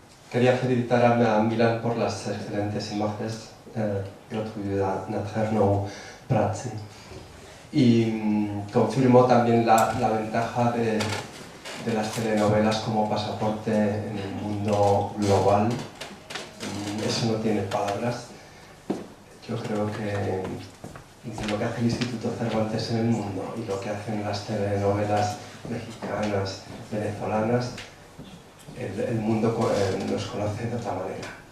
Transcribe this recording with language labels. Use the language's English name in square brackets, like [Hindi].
[Spanish] Quería felicitar a Milan por las excelentes imágenes. [Czech] Gratuluji na černou práci. [Spanish] Y confirmo también la ventaja de las telenovelas como pasaporte en el mundo global. Eso no tiene palabras. Yo creo que lo que hace el Instituto Cervantes en el mundo y lo que hacen las telenovelas mexicanas, venezolanas, el mundo nos conoce de otra manera.